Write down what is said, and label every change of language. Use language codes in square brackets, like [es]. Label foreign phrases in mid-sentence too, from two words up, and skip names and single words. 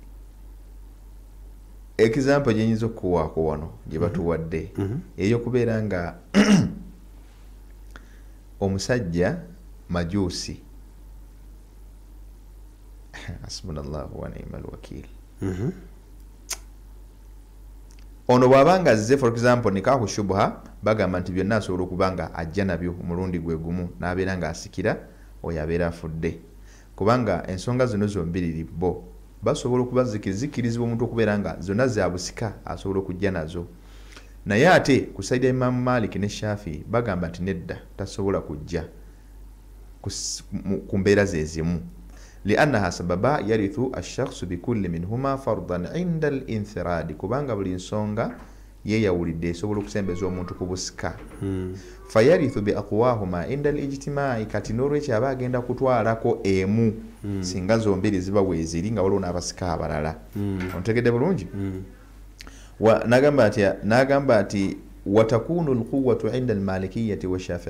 [lg] example gyenyinza okukuwaako wano gye batuwadde ey'okubeera nga omusajja majuusi [ar] حسبنا الله ونعم الوكيل [lg] ono bw'abanga azze [en] for example [ar] نكاح شبهة [lg] bagamba nti byonna asobola okuba nga ajja nabyo omulundi gwe gumu n'abeera ng'asikira oyo abeera afudde kubanga ensonga zino zombiriri bo basobola okuba zikirizibwa omuntu okubeera nga zonna za busika asobola okujja nazo. Naye ate ku sayidi ya Imam Malik ne Shafi bagamba nti nedda tasobola kujja ku mbeera ze zimu. [ar] لأنها سببا يرث الشخص بكل منهما فرضا عند الانفراد [lg] kubanga buli nsonga yeyawulidde esobola okusembeza omuntu ku busika. [ar] فيرث بأقواهما عند الاجتماع, [lg] kati n'olwekyo aba agenda kutwalako emu singa zombiri ziba weeziri nga waliwo n'abasika abalala. Ontegedde bulungi? N'agamba ati [ar] وتكون القوة عند المالكية والشافعي